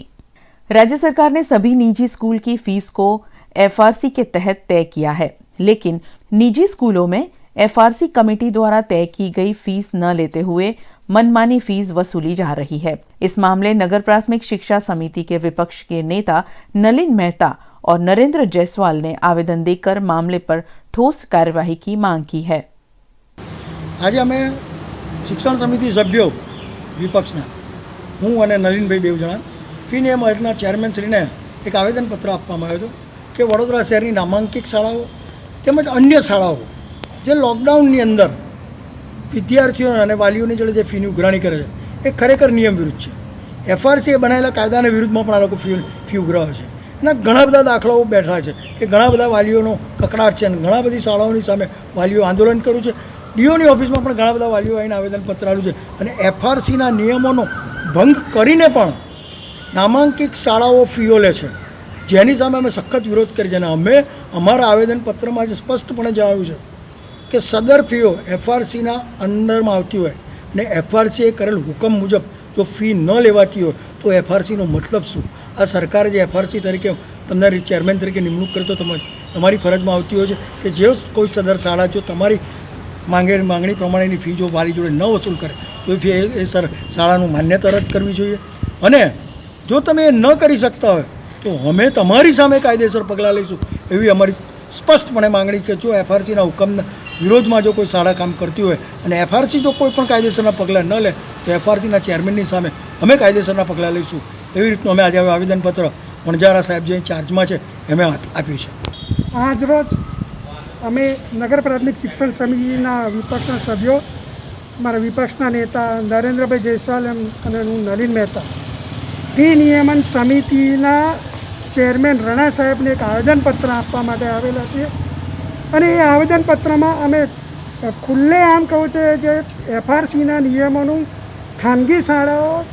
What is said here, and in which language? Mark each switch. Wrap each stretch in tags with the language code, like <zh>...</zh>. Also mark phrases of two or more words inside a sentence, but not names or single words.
<hi>राज्य सरकार ने सभी निजी स्कूल की फीस को FRC के तहत तय किया है, लेकिन निजी स्कूलों में FRC कमेटी द्वारा तय की गई फीस न लेते हुए मनमानी फीस वसूली जा रही है। इस मामले नगर प्राथमिक शिक्षा समिति के विपक्ष के नेता नलिन मेहता और नरेंद्र जायसवाल ने आवेदन देकर मामले पर ठोस कार्यवाही की मांग की है।</hi> <gu>આજ અમે શિક્ષણ સમિતિ સભ્યો વિપક્ષના હું અને નલિનભાઈ બેવ જના ફી નિયમ આયોગના ચેરમેનશ્રીને એક આવેદનપત્ર આપવામાં આવ્યું હતું કે વડોદરા શહેરની નામાંકિત શાળાઓ તેમજ અન્ય શાળાઓ જે લોકડાઉનની અંદર વિદ્યાર્થીઓ અને વાલીઓની જોડે જે ફીની ઉઘરાણી કરે છે એ ખરેખર નિયમ વિરુદ્ધ છે। FRC બનાવેલા કાયદાને વિરુદ્ધમાં પણ આ લોકો ફી ઉઘરાવે છે। એના ઘણા બધા દાખલાઓ બેઠા છે કે ઘણા બધા વાલીઓનો કકડાટ છે અને ઘણા બધી શાળાઓની સામે વાલીઓ આંદોલન કર્યું છે। DOની ઓફિસમાં પણ ઘણા બધા વાલીઓ આવીને આવેદનપત્ર આપ્યું છે અને FRCના નિયમોનો ભંગ કરીને પણ નામાંકિત શાળાઓ ફીઓ લે છે, જેની સામે અમે સખત વિરોધ કરી છે અને અમે અમારા આવેદનપત્રમાં આજે સ્પષ્ટપણે જણાવ્યું છે કે સદર ફીઓ FRCના અંડરમાં આવતી હોય અને FRCએ કરેલ હુકમ મુજબ જો ફી ન લેવાતી હોય તો FRCનો મતલબ શું? આ સરકારે જે FRC તરીકે તમારી ચેરમેન તરીકે નિમણૂક કરી તો તમારી ફરજમાં આવતી હોય છે કે જે કોઈ સદર શાળા જો તમારી मांगणी પ્રમાણેની ફી જો વાલી જોડે ન વસૂલ કરે તો ફી એ શાળાનું માન્યતા રદ્દ કરવી જોઈએ અને જો તમે ન કરી સકતા હો તો અમે તમારી સામે કાયદેસર પગલાં લઈશું એવી અમારી સ્પષ્ટપણે માંગણી કે જો FRCના હુકમના વિરોધમાં જો કોઈ શાળા કામ કરતી હોય અને FRC જો કોઈ પણ કાયદેસરના પગલાં ન લે તો FRCના ચેરમેનની સામે અમે કાયદેસરના પગલાં લઈશું એવી રીતનું અમે આજ આવેદનપત્ર વણજારા સાહેબ જે ચાર્જમાં છે એમે આપ્યું છે। આજ રોજ અમે નગર પ્રાથમિક શિક્ષણ સમિતિના વિપક્ષના સભ્યો, મારા વિપક્ષના નેતા નરેન્દ્રભાઈ જયસ્વાલ અને હું નલિન મહેતા ફી નિયમન સમિતિના ચેરમેન રણા સાહેબને એક આવેદનપત્ર આપવા માટે આવેલા છીએ અને એ આવેદનપત્રમાં અમે ખુલ્લેઆમ કહું છે જે FRCના નિયમોનું ખાનગી શાળાઓ</gu>